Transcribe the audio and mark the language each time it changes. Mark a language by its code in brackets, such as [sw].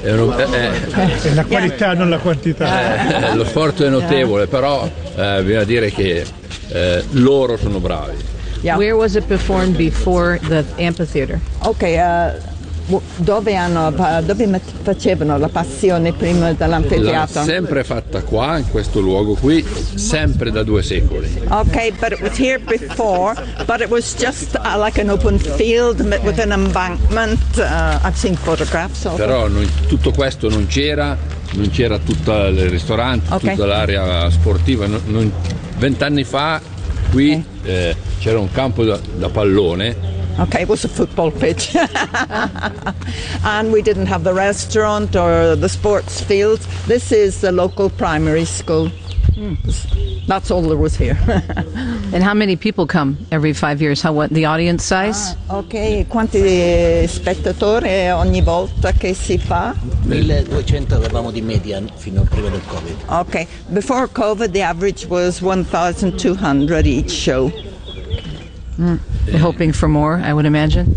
[it] È la qualità, yeah. Non la quantità. Lo sforzo è notevole, però bisogna dire che loro sono bravi. Yeah. [en] Where was it performed before the amphitheater? [it] Okay, dove facevano la passione prima dell'amphitheater? L'ha sempre fatta qua, in questo luogo qui, sempre da due secoli. [en] Okay, but it was here before, but it was just like an open field with an embankment. I've seen photographs of it. [it] Però tutto questo non c'era tutto il ristorante, okay. Tutta l'area sportiva. Vent'anni fa qui c'era un campo da pallone. [en] Okay, it was a football pitch. And we didn't have the restaurant or the sports field. This is the local primary school. That's all there was here. And how many people come every 5 years? What the audience size? [it] Okay, quanti spettatori ogni volta che si fa? 1200 avevamo di media fino a prima del Covid. [en] Okay, before Covid the average was 1200 each show. Hoping for more, I would imagine.